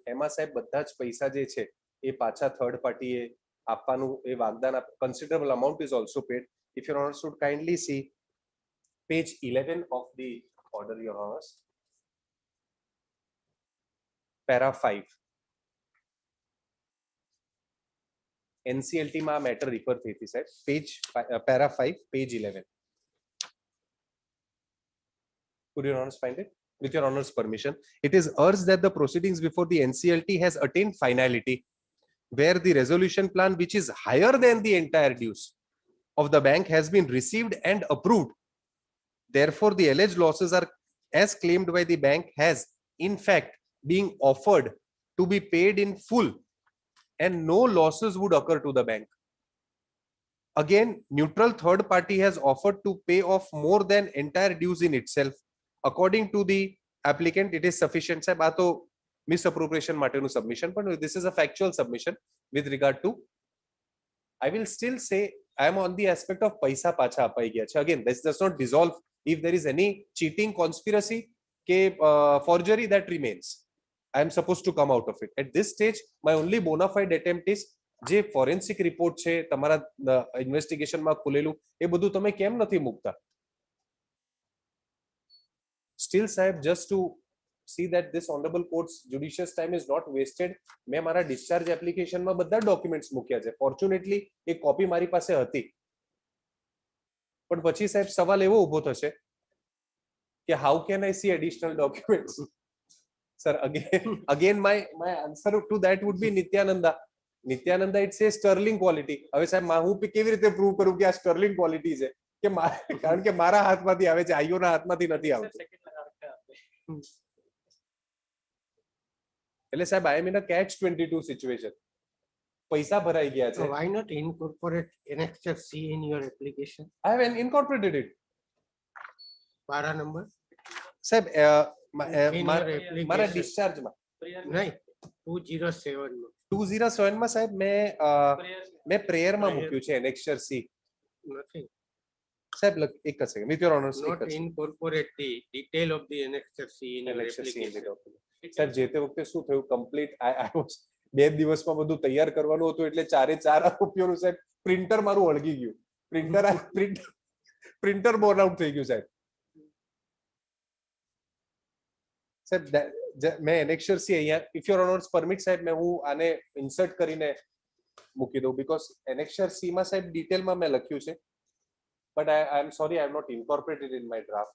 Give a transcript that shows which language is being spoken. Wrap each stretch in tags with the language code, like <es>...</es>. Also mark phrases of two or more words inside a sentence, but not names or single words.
<gu>એમાં સાહેબ બધા જ પૈસા જે છે એ પાછા થર્ડ પાર્ટીએ આપવાનું એ વાગદાન</gu> <en>considerable amount is also paid. If your honors should kindly see page 11 of the order, your honors, para 5.</en> <gu>NCLT માં મેટર રિફર થઈ હતી સાહેબ.</gu> <en>page para 5 page 11. Could your honors find it? With your honors permission, it is urged that the proceedings before the NCLT has attained finality, where the resolution plan, which is higher than the entire dues of the bank, has been received and approved. Therefore, the alleged losses are, as claimed by the bank, has in fact being offered to be paid in full, and no losses would occur to the bank. Again, neutral third party has offered to pay off more than entire dues in itself. According to the applicant, it is sufficient. Sahib,</en> <gu>આ તો misappropriation માટેનું submission,</gu> <en>but this is a factual submission with regard to. I will still say I am on the aspect of</en> <gu>પૈસા પાછા આપી ગયા છે.</gu> <en>Again, this does not dissolve if there is any cheating, conspiracy, forgery that remains. I am supposed to come out of it. At this stage, my only bona fide attempt is</en> <gu>જે</gu> <en>forensic report</en> <gu>છે તમારા investigation માં ખુલેલું એ બધું તમે કેમ નથી મૂકતા?</gu> <en>Still, Sahib, just to see that this honorable court's judicious time is not wasted,</en> <hi>मैं मारा</hi> <en>discharge application</en> <gu>માં બધા documents મૂક્યા છે. Fortunately, એક copy મારી પાસે હતી. પણ પછી સાહેબ સવાલ એવો ઊભો થશે કે</gu> <en>how can I see additional documents? Sir, again my answer to that would be Nityananda. Nityananda, it says sterling quality.</en> <gu>હવે સાહેબ હું કેવી રીતે પ્રૂવ કરું કે આ</gu> <en>sterling quality</en> <gu>છે? કે કારણ કે મારા હાથમાંથી આવે છે, આઈઓના હાથમાંથી નથી આવતું. એટલે સાહેબ</gu> <en>I am in a catch 22 situation.</en> <gu>પૈસા ભરાઈ ગયા છે.</gu> <en>Why not incorporate annexure C in your application? I have incorporated it. Para number?</en> <gu>સાહેબ</gu> <en>In your</en> <gu>મારા</gu> <en>application.</en> <gu>ડિસ્ચાર્જમાં નહીં 207 માં. 207 માં સાહેબ મેં પ્રેયરમાં મૂક્યું છે annexure C.</gu> <en>Nothing.</en> <gu>સાહેબ એક જ સેકન્ડ</gu> <en>with your honors. Not incorporate the detail of the annexure C in your Annexure C in the application. document.</en> <gu>સાહેબ જે તે વખતે શું થયું કમ્પ્લીટ</gu> <en>I was</en> <gu>2 દિવસમાં બધું તૈયાર કરવાનું હતું એટલે 4 આરોપીઓનું સાહેબ પ્રિન્ટર મારું અળગી ગયું. પ્રિન્ટર</gu> <en>burnt out</en> <gu>થઈ ગયું સાહેબ. સાહેબ મેં annexure C અહીંયા</gu> <en>if your honors permit</en> <gu>સાહેબ મેં હું આને ઇન્સર્ટ કરીને મૂકી દઉં because annexure C માં સાહેબ ડિટેલમાં મેં લખ્યું છે</gu> <en>but I am sorry I have not incorporated in my draft.</en>